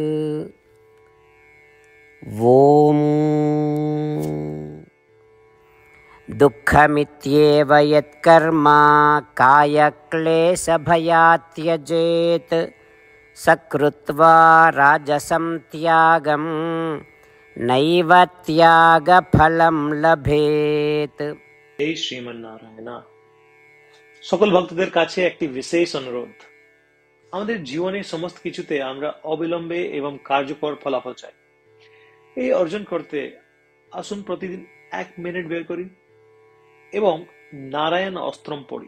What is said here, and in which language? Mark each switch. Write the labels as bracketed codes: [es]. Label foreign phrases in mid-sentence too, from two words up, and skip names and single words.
[sa] ॐ दुःखमित्येव यत्कर्म कायक्लेशभयात् त्यजेत् सकृत्वा राजसं त्यागं नैव त्यागफलं लभेत्। [bn] এই শ্রীমান নারায়ণ, সকল ভক্তদের কাছে একটি বিশেষ অনুরোধ। আমাদের জীবনের সমস্ত কিছুতে আমরা অবিলম্বে এবং কার্যকর ফলাফল চাই। এই অর্জন করতে আসুন প্রতিদিন 1 মিনিট বের করি এবং নারায়ণ অস্ত্রম পড়ি।